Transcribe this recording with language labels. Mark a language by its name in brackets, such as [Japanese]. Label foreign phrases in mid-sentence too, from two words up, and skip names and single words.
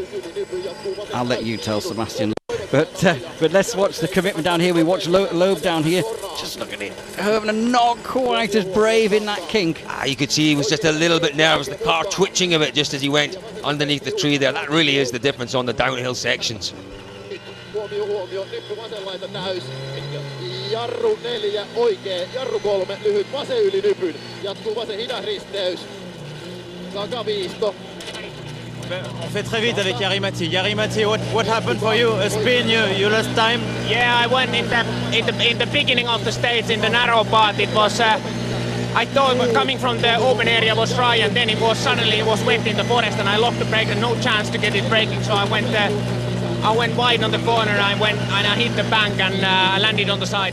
[English] I'll let you tell, Sebastian. But let's watch the commitment down here. We watch Loeb down here. Just look at it. Hirvonen not quite as brave in that kink. You could see he was just a little bit nervous. The car twitching a bit just as he went underneath the tree there. That really is the difference on the downhill sections. [Finnish] Jarru 4 oikee, jarru 3 lyhyt, vasen yli nypyn. Jatkuu vasen hidas risteys. Takaviisto. [French] On fait très vite avec Jari-Matti. [English] Jari-Matti, what happened for you? A spin, you lost time? Yeah, I went in the beginning of the stage in the narrow part. It was I thought coming from the open area was dry, and then it was suddenly wet in the forest, and I locked the brake and no chance to get it braking. So I went wide on the corner. I hit the bank and landed on the side.